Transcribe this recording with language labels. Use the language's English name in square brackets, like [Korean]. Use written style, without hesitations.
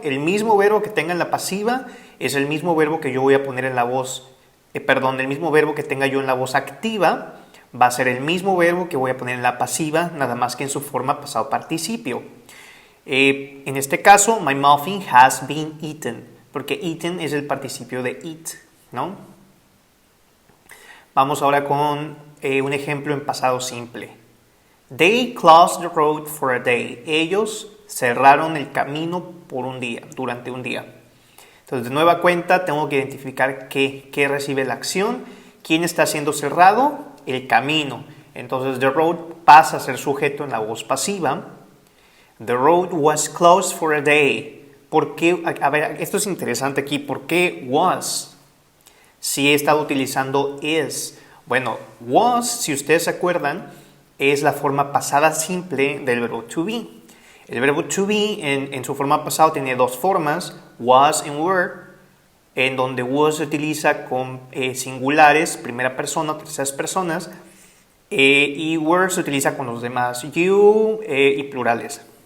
[Spanish] El mismo verbo que tenga en la pasiva es el mismo verbo que yo voy a poner en la voz, el mismo verbo que tenga yo en la voz activa va a ser el mismo verbo que voy a poner en la pasiva, nada más que en su forma pasado participio. En este caso, [English] my muffin has been eaten, [Spanish] porque eaten es el participio de eat, ¿no? Vamos ahora con un ejemplo en pasado simple. [English] They closed the road for a day. [Spanish] Ellos cerraron el camino por un día, durante un día. Entonces, de nueva cuenta, tengo que identificar qué recibe la acción. ¿Quién está siendo cerrado? El camino. Entonces, the road pasa a ser sujeto en la voz pasiva. [English] The road was closed for a day. [Spanish] ¿Por qué? A ver, esto es interesante aquí. ¿Por qué was? Si he estado utilizando is. Bueno, was, si ustedes se acuerdan, es la forma pasada simple del verbo to be. El verbo to be en su forma pasada tiene dos formas, was and were, en donde was se utiliza con singulares, primera persona, terceras personas, y were se utiliza con los demás, you y plurales.